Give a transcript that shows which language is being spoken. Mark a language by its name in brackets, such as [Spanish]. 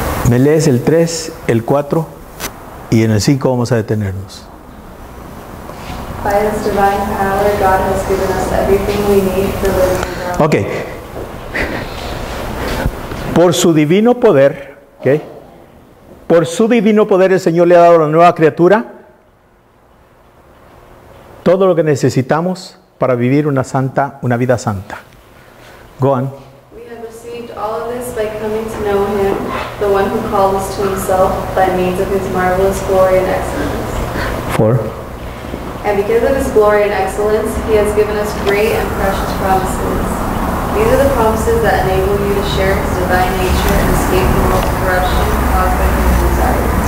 [Spanish] Me lees el 3, el 4 y en el 5 vamos a detenernos. [English] By His divine power, God has given us everything we need for living in God. [Spanish] Ok. Por su divino poder, ¿ok? Por su divino poder el Señor le ha dado a la nueva criatura todo lo que necesitamos para vivir una vida santa. [English] Go on. We have received all of this by coming to know Him, the one who called us to Himself by means of His marvelous glory and excellence. 4. And because of His glory and excellence, He has given us great and precious promises. These are the promises that enable you to share His divine nature and escape the world's corruption caused by human desires.